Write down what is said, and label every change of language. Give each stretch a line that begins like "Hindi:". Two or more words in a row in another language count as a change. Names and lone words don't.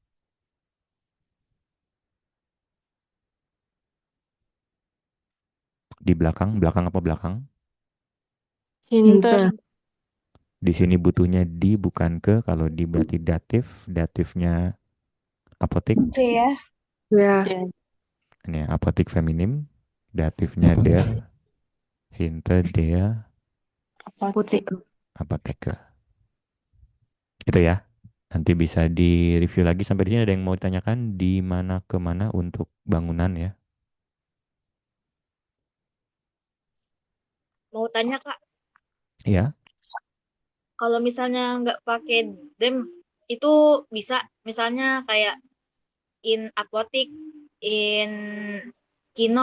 Indonesian: Di belakang, belakang apa belakang?
German: Hinter.
Indonesian: Di sini butuhnya di bukan ke. Kalau di berarti datif, datifnya apotek.
German: Der. Ja.
Indonesian: Ini apotek feminim, datifnya der,
German: hinter der Apotheker. apotheker.
Indonesian: Itu ya. Nanti bisa di-review lagi sampai di sini ada yang mau ditanyakan di mana ke mana untuk bangunan ya. Mau tanya Kak, Ya. kalau misalnya nggak pakai dem itu bisa misalnya kayak in apotik, in kino,